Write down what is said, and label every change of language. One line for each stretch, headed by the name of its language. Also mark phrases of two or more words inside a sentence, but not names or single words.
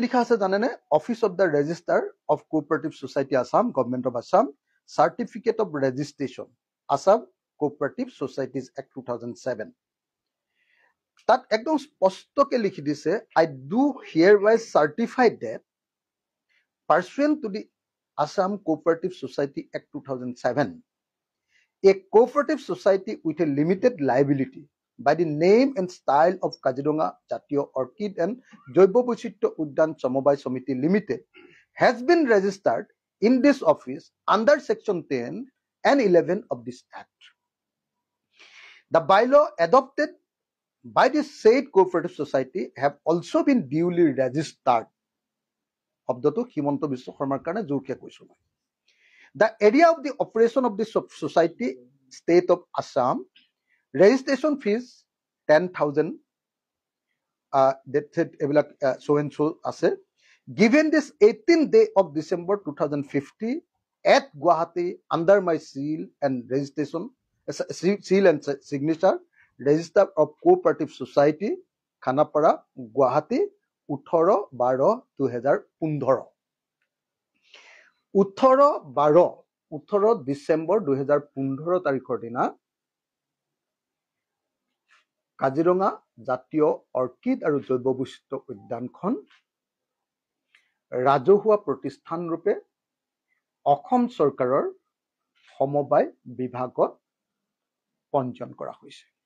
Assamese: লিখা আছে জানেনে
English: Office of the Registrar of Cooperative Society Assam Government of Assam Certificate of Registration Assam Cooperative Societies Act 2007
Assamese: তাত একদম স্পষ্টকে লিখি দিছে
English: I do hereby certify that pursuant to the Assam Cooperative Society Act 2007 a cooperative society with a limited liability by the name and style of Kaziranga Jatiyo Orchid and Joibo Boichityo Udyan Samobai Samiti Limited has been registered in this office under section 10 and 11 of this act. The bylaw adopted by the said cooperative society have also been duly registered.
Assamese: শব্দটো হিমন্ত বিশ্ব শৰ্মাৰ কাৰণে জোৰকে কৈছো মই
English: The area of the operation of the society state of Assam registration fees 10,000 এইবিলাক so and so আছে given this 18th day of December 2050 at Guwahati under my seal and registration seal and signature register of cooperative society Khanapara Guwahati
Assamese: 18/12/2015 18 ডিচেম্বৰ 2015 তাৰিখৰ দিনা কাজিৰঙা জাতীয় অৰ্কিড আৰু জৈৱ বৈচিত্ৰ্য উদ্যানখন ৰাজহুৱা প্ৰতিষ্ঠান ৰূপে অসম চৰকাৰৰ সমবায় বিভাগত পঞ্জীয়ন কৰা হৈছে